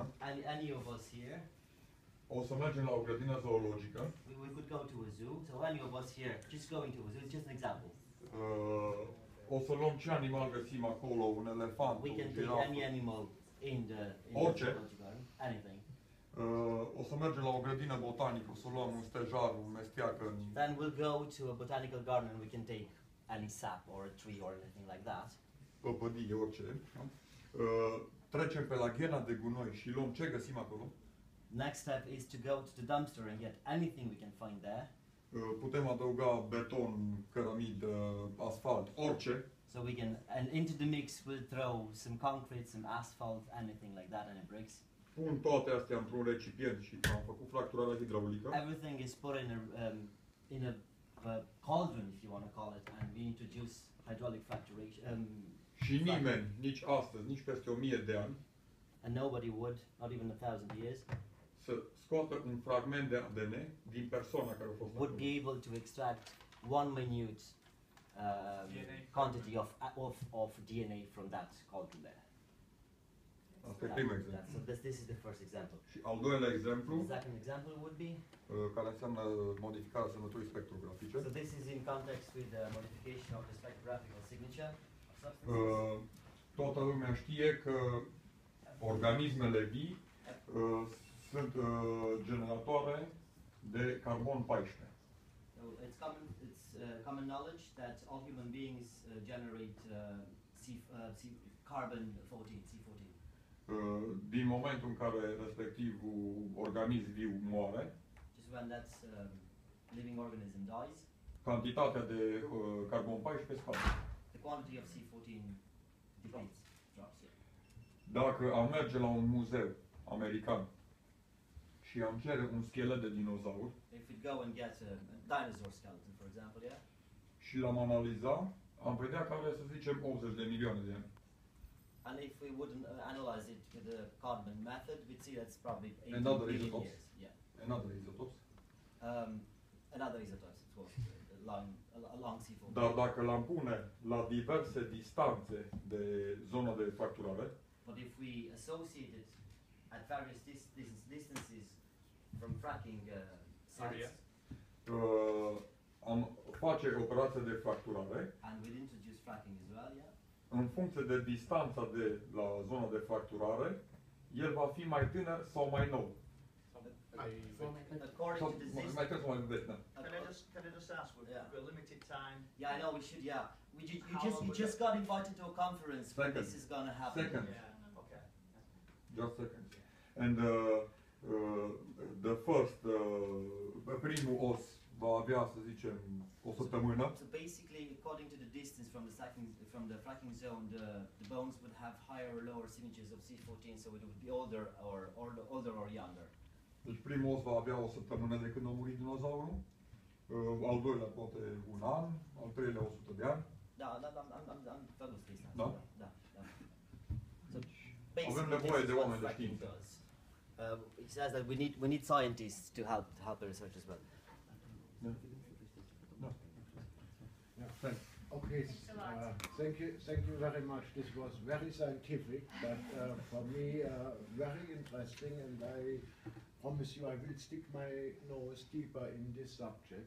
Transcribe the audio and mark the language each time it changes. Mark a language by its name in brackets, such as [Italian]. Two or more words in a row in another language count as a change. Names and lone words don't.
[English] Any of us here. [Romanian] O să mergem la o grădină zoologică. [English] We could go to a zoo. So any of us here, just going to a zoo, it's just an example. [Romanian] O să luăm ce animal găsim acolo, un elefant, [English] We can take any animal in the zoological garden, anything. [Romanian] O să mergem la o grădină botanică, o să luăm un stejar, un mesteacă. [English] Then we'll go to a botanical garden and we can take any sap or a tree or anything like that. [Romanian] Păpădie, orice. Trecem pe la ghena de gunoi și luăm ce găsim acolo. [English] Next step is to go to the dumpster and get anything we can find there. [Romanian] Putem adăuga beton, cărămid, asfalt, orice. [English] So we can, and into the mix we'll throw some concrete, some asphalt, anything like that, any bricks. [Romanian] Pun toate astea într-un recipient și am făcut fracturarea hidraulică. [English] Everything is put in a cauldron, if you want to call it, and we introduce hydraulic fracturation. [Romanian] Și nimeni, nici astăzi, nici peste 1000 de ani, [English] and nobody would, not even 1000 years, [Romanian] să scoată un fragment de ADN din persoana care a fost [English] would be able to extract one minute quantity of DNA from that cauldron there. [Romanian] Asta e primul exemplu. [English] So this is the first example. [Romanian] Și al doilea exemplu, [English] The second example would be, [Romanian] care înseamnă modificarea semnăturii spectrografice. [English] So this is in context with the modification of the spectrographical signature of substances. [Romanian] Toată lumea știe că organismele vii sunt generatoare de carbon 14. [English] So it's common knowledge that all human beings generate carbon 14, C14. [Romanian] Din momentul în care respectivul organism viu moare, [English] Just when that living organism dies, [Romanian] cantitatea de carbon 14 scade. [English] the quantity of C14 depletes, drops. Yeah. [Romanian] Dacă am merge la un muzeu american și am cere un schelet de dinozaur [English] If we go and get a dinosaur skeleton, for example, yeah, [Romanian] și l-am analiza, am vedea că are, să zicem, 80 de milioane de ani. [English] and if we wouldn't analyze it with the Codman method, we'd see that's probably 80 Another billion isotopes. years. Yeah. Another isotopes. Another isotopes, of course, along C14. [Romanian] Dar dacă l-am pune la diverse distanțe de zona de fracturare, [English] But if we associate it at various distances from fracking sites, [Romanian] am face operație de fracturare, [English] and we'd introduce fracking as well, yeah, [Romanian] în funcție de distanța de la zona de fracturare, el va fi mai tânăr sau mai nou. [English] according [Romanian] Sau [English] to the [Romanian] mai [English] distance. [Romanian] tânăr sau mai vechi, da. [English] Can I just ask, we've got limited time. Yeah, I know we should. Yeah, you How just long you would just got invited to a conference where Second. this is gonna happen. Second. Yeah, okay. Just second. And the first, [Romanian] primul os va avea, să zicem, o săptămână. [English] So basically, according to the distance from the fracking zone, the bones would have higher or lower signatures of C14, so it would be older or younger. [Romanian] Deci primul os va avea o săptămână de când a murit dinozaurul, al doilea poate un an, al treilea 100 de ani. [English] I'm focused this time. [Romanian] Da? Da. So Avem [English] basically, [Romanian] nevoie [English] this [Romanian] de [English] is what [Romanian] oameni de [English] fracking [Romanian] știință. [English] does. It says that we need scientists to help the research as well. [Romanian] Da. Da. [English] Yeah, thanks. Okay, Thanks a lot. thank you very much. This was very scientific, but for me very interesting, and I promise you I will stick my nose deeper in this subject.